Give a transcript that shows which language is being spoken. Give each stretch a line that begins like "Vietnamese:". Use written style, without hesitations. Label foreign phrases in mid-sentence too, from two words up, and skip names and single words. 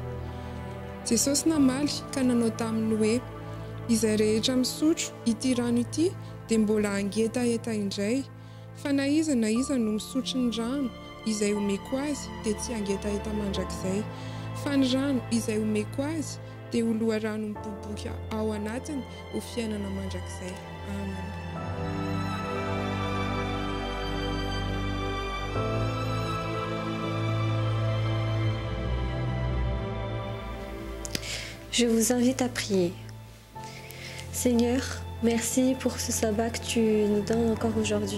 Malagasy: Jesosy namaly ka nanao taminy hoe: izay rehetra misotro ity rano ity dia mbola angetaeta indray, fa na iza no misotro ny rano izay omeko azy dia tsy angetaeta mandrakizay, fa ny rano izay omeko azy dia ho loharano miboboka ao anatiny ho fiainana mandrakizay. Amen.
French: Je vous invite à prier. Seigneur, merci pour ce sabbat que tu nous donnes encore aujourd'hui.